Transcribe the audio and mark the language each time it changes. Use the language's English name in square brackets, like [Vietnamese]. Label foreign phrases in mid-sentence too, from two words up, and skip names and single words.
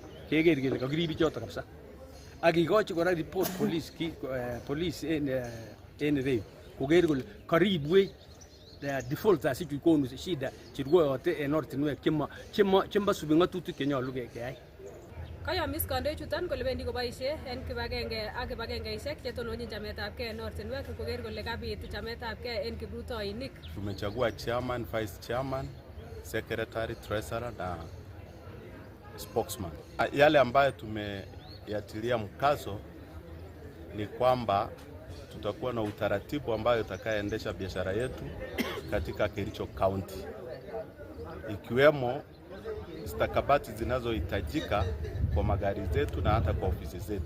[Kalenjin] Keker kele kakirib ichoto kabisa. Ak kikochi kora [English] report police [Kalenjin] en ireyu koker kole karibwech defaulters chekonu shida cherwoyote en ortinwek chemasubi ng'atutik chenyolu keyai. Kayomis kandoichuton kole bendi koboisie en kibagenge ak kibagengeisiek chetononjin chametabgei en ortinwek koker kole kabit chametabgei en kiprutoinik. [English] Tumechagua chairman, vice chairman, secretary, treasurer na spokesman. [Swahili] Yale ambayo tumeyatilia mkazo ni kwamba tutakuwa na utaratibu ambayo utakayoendesha biashara yetu katika Kericho County, ikiwemo stakabadhi zinazohitajika kwa magari zetu na hata kwa ofisi zetu.